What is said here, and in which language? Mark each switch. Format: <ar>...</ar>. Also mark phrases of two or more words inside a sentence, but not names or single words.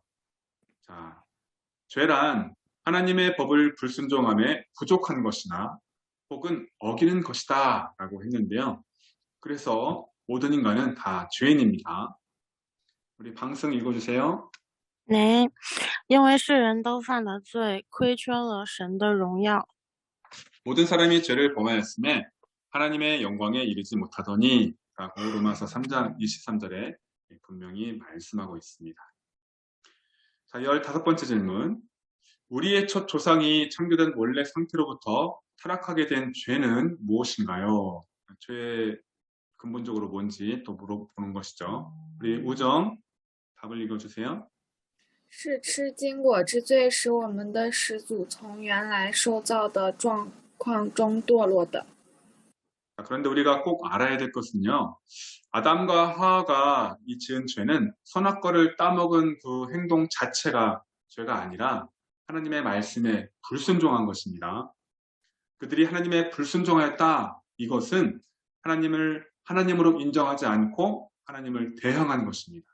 <ko>자, 죄란 하나님의 법을 불순종함에 부족한 것이나 혹은 어기는 것이다 라고 했는데요. 그래서 모든 인간은 다 죄인입니다. 우리 방승 읽어주세요. 네，</ko> <zh>因为世人都犯了罪，亏缺了神的荣耀。</zh> <ko>모든 사람이 죄를 범하였음에 하나님의 영광에 이르지 못하더니 라고 로마서 3장 23절에 분명히 말씀하고 있습니다. 자, 15번째 질문. 우리의 첫 조상이 창조된 원래 상태로부터 타락하게 된 죄는 무엇인가요? 죄의 근본적으로 뭔지 또 물어보는 것이죠. 우리 우정 답을 읽어주세요.</ko> <zh>是吃禁果之罪使我们的始祖从原来受造的状况中堕落的。</zh> <ko>그런데 우리가 꼭 알아야 될 것은요. 아담과 하와가 이 지은 죄는 선악과를 따먹은 그 행동 자체가 죄가 아니라 하나님의 말씀에 불순종한 것입니다. 그들이 하나님의 불순종하였다. 이것은 하나님을 하나님으로 인정하지 않고 하나님을 대항한 것입니다.</ko>